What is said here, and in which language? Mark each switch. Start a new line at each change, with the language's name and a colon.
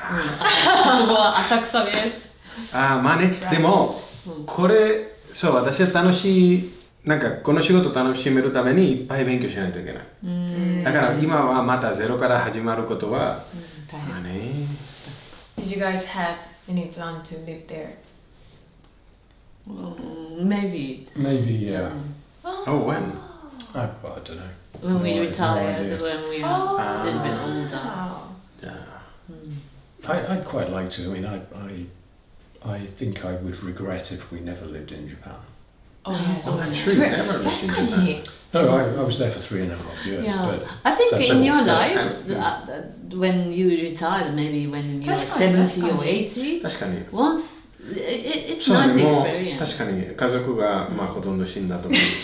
Japanese: ここは浅草です。まあね、でもこれそう、私は楽しい、なんかこの仕事を楽しめるためにいっぱい勉強しないといけない。だから今はまたゼロから始まることはまあね。
English: Did you guys have any plan to live there? Maybe, yeah. Oh, when? I don't know. When we retired, No when we are a little bit older. I'd quite like to. I mean, I think I would regret if we never lived in Japan. Oh, yes. That's true. Never lived in Japan. No, I was there for 3.5 years. Yeah. But I think in your life, when you retire, maybe when you're 70 or 80,
Japanese: 確かに
English: once it's
Japanese: そう
English: nice
Japanese: ね、もう
English: experience.
Japanese: 確かに家族が、まあ、ほとんど死んだとかね、